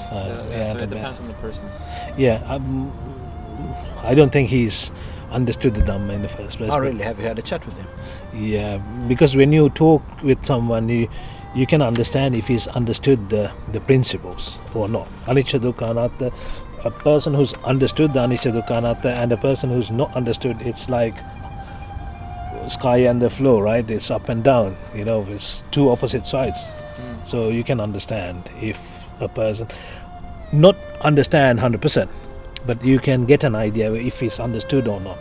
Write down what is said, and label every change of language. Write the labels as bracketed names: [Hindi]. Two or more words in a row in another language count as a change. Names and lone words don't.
[English] So it depends on the person. Yeah, I don't think he's understood the Dhamma in the first place. Oh but- really? Have you had a chat with him? Yeah, because when you talk with someone, you can understand if he's understood the principles or not. [Pali] Anicca dukkha anatta, [English] a person who's understood the [Pali] anicca dukkha anatta [English] and a person who's not understood, it's like sky and the floor, right? It's up and down, it's two opposite sides. So you can understand if a person, not understand 100%, but you can get an idea if he's understood or not.